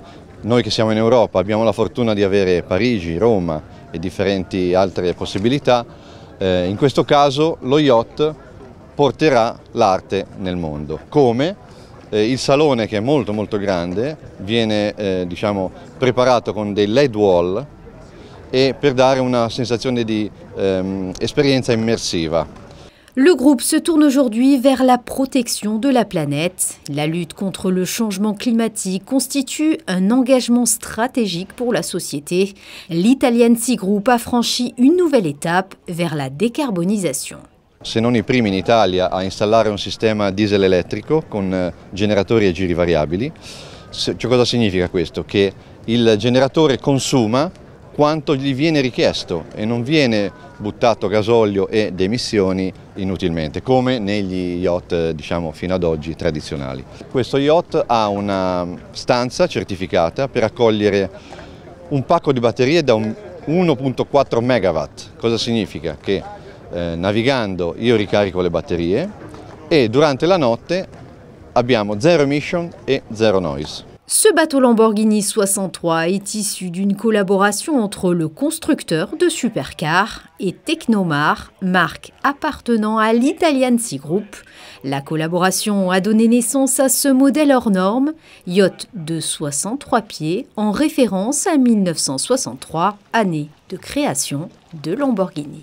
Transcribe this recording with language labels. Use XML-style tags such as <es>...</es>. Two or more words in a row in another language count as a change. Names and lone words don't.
<it>Noi che siamo in Europa abbiamo la fortuna di avere Parigi, Roma e differenti altre possibilità, in questo caso lo yacht porterà l'arte nel mondo. Come? Il salone, che è molto grande, viene diciamo, preparato con dei</it> <en>LED wall</en> <it>e per dare una sensazione di esperienza immersiva.</it> <fr>Le groupe se tourne aujourd'hui vers la protection de la planète. La lutte contre le changement climatique constitue un engagement stratégique pour la société. L'Italian Sea Group a franchi une nouvelle étape vers la décarbonisation.</fr> <it>Se non i primi in Italia a installare un sistema diesel elettrico con generatori a giri variabili. Cioè, cosa significa questo? Che il generatore consuma quanto gli viene richiesto e non viene buttato gasolio ed emissioni inutilmente, come negli yacht diciamo fino ad oggi tradizionali. Questo yacht ha una stanza certificata per accogliere un pacco di batterie da 1,4 megawatt. Cosa significa? Che navigando io ricarico le batterie e durante la notte abbiamo</it> <en>zero emission</en> <it>e</it> <en>zero noise.</en> <fr>Ce bateau Lamborghini 63 est issu d'une collaboration entre le constructeur de supercars et Technomar, marque appartenant à l'Italian Sea Group. La collaboration a donné naissance à ce modèle hors norme, yacht de 63 pieds, en référence à 1963, année de création de Lamborghini.</fr>